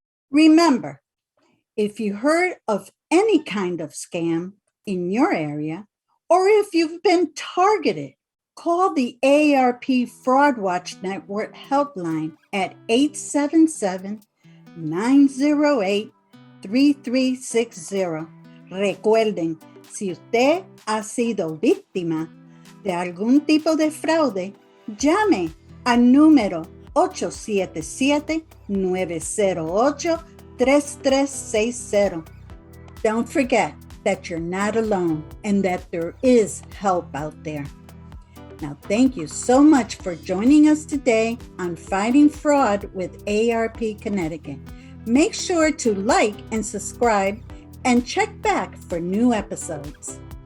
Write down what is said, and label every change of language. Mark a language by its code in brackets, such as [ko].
[en] Remember, if you heard of any kind of scam in your area, or if you've been targeted, call the AARP Fraud Watch Network helpline at 877-908-3360. [es] Recuerden, si usted ha sido víctima de algún tipo de fraude, llame al número 877-908-3360. [en] Don't forget that you're not alone and that there is help out there. Now, thank you so much for joining us today on Fighting Fraud with AARP Connecticut. Make sure to like and subscribe and check back for new episodes.